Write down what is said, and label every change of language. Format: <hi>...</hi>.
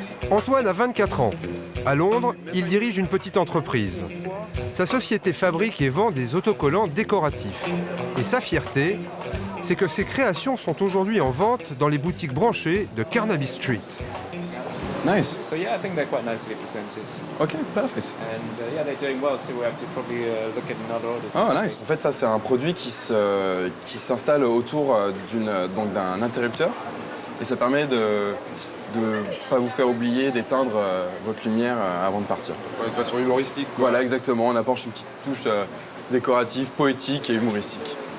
<fr>Antoine a 24 ans. À Londres, il dirige une petite entreprise. Sa société fabrique et vend des autocollants décoratifs. Et sa fierté, c'est que ses créations sont aujourd'hui en vente dans les boutiques branchées de Carnaby Street.</fr> <en>Nice. So yeah, I think they're quite nicely presented. Okay, perfect. And yeah, they're doing well, so we have to probably look at another orders. Oh, nice.</en> <fr>En fait, ça, c'est un produit qui s'installe autour d'un interrupteur. Et ça permet de ne pas vous faire oublier d'éteindre votre lumière avant de partir. Ouais, de façon humoristique, quoi. Voilà, exactement. On apporte une petite touche décorative, poétique et humoristique.</fr>